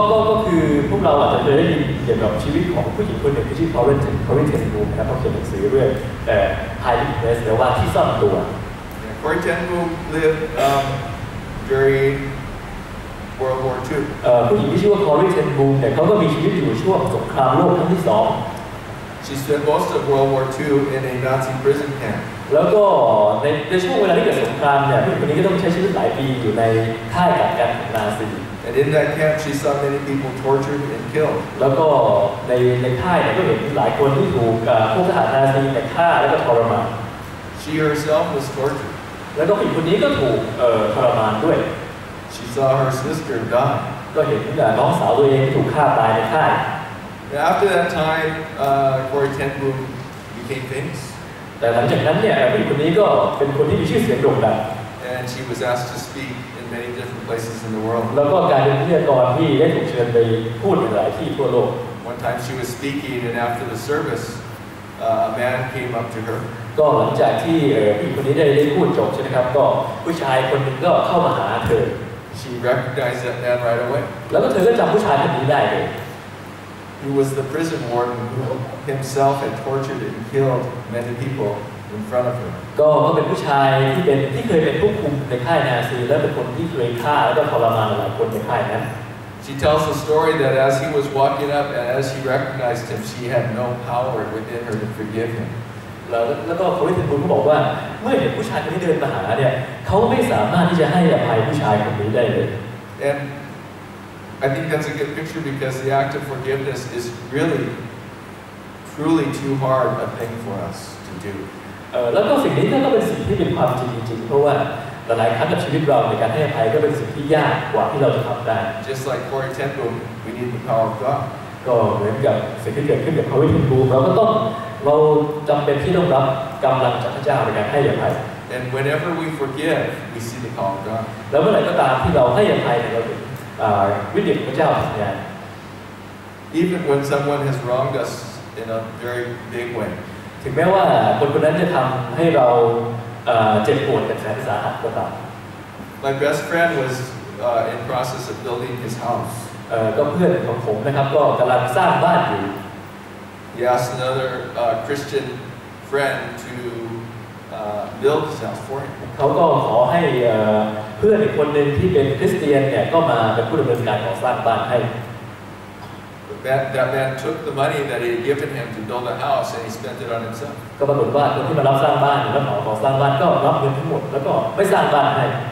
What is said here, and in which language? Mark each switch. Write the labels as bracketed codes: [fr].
[th] ก็คือพวกเราอาจจะเคยได้ยินเกี่ยวกับชีวิตของผู้หญิงคนหนึ่งที่ชื่อ Corrie ten Boom นะครับเขาเขียนหนังสือเรื่อง hiding place หรือว่าที่ซ่อนตัว [en] Corrie ten Boom lived during World War II. [th] ผู้หญิงที่ชื่อว่า Corrie ten Boom เนี่ยเขาก็มีชีวิตอยู่ช่วงสงครามโลกครั้งที่2She [en] spent most of World War II in a Nazi prison camp. [th] แล้วก็ในช่วงเวลาที่เกิดสงครามเนี่ยผู้หญิงคนนี้ก็ต้องใช้ชีวิตหลายปีอยู่ในค่ายกักกันของนาซี [en] And in that camp, she saw many people tortured and killed. [th] แล้วก็ในค่ายเนี่ยก็เห็นหลายคนที่ถูกพวกทหารนาซีเนี่ยฆ่าแล้วก็ทรมาน [en] She herself was tortured. [th] แล้วก็ผู้หญิงคนนี้ก็ถูกทรมานด้วย [en] She saw her sister die. [th] ก็เห็นน้องสาวตัวเองถูกฆ่าตายในค่าย [en] After that time, Corrie ten Boom became famous. [th] แต่หลังจากนั้นเนี่ยผู้หญิงคนนี้ก็เป็นคนที่มีชื่อเสียงโด่งดัง [en] And she was asked to speak in many different places in the world. [th] แล้วก็กลายเป็นวิทยากรที่ได้ถูกเชิญไปพูดในหลายที่ทั่วโลก [en] One time she was speaking, and after the service, a man came up to her. [th] ก็หลังจากที่ผู้หญิงคนนี้ได้พูดจบใช่ไหมครับก็ผู้ชายคนหนึ่งก็เข้ามาหาเธอ [en] She recognized that man right away. [th] แล้วก็เธอก็จำผู้ชายคนนี้ได้เลย [en] He was the prison warden who himself had tortured and killed many people in front of her. [th] ก็เป็นผู้ชายที่เคยเป็นผู้คุมในค่ายนาซีและเป็นคนที่เคยฆ่าและก็ทรมานหลายคนในค่ายนั้น [en] She tells the story that as he was walking up and as she recognized him, she had no power within her to forgive him. [th] แล้วก็Corrie ten Boomก็บอกว่าเมื่อเห็นผู้ชายคนนี้เดินมาหาเนี่ยเขาไม่สามารถที่จะให้อภัยผู้ชายคนนี้ได้เลย [en] And I think that's a good picture because the act of forgiveness is really, truly too hard a thing for us to do. [th] แล้วก็สิ่งนี้ก็เป็นสิ่งที่เป็นความจริงจริงเพราะว่าหลายครั้งกับชีวิตเราในการให้อภัยก็เป็นสิ่งที่ยากกว่าที่เราจะทำได้ [en] Just like Corrie ten Boom, we need the power of God. [th] ก็เหมือนกับสิ่งที่เกิดขึ้นกับCorrie ten Boomเราจำเป็นที่ต้องรับกำลังจากพระเจ้าในการให้อภัย [en] And whenever we forgive, we see the power of God. [th] แล้วเมื่อไหร่ก็ตามที่เราให้อภัยเราเห็นฤทธิ์ของพระเจ้าทำงาน [en] Even when someone has wronged us in a very big way. [th] ถึงแม้ว่าคนคนนั้นจะทำให้เราเจ็บปวดแต่แสนสาหัสก็ตาม [en] My best friend was in process of building his house. [th] ก็เพื่อนของผมนะครับก็กำลังสร้างบ้านอยู่ [en] He asked another Christian friend to build his house for him. [th] เขาก็ขอให้เพื่อนอีกคนหนึ่งที่เป็นคริสเตียนเนี่ยก็มาเป็นผู้ดำเนินการก่อสร้างบ้านให้ [en] That man took the money that he had given him to build a house and he spent it on himself. [th] ก็ปรากฏว่าคนที่มารับสร้างบ้านแล้วขอสร้างบ้านก็รับเงินทั้งหมดแล้วก็ไม่สร้างบ้านให้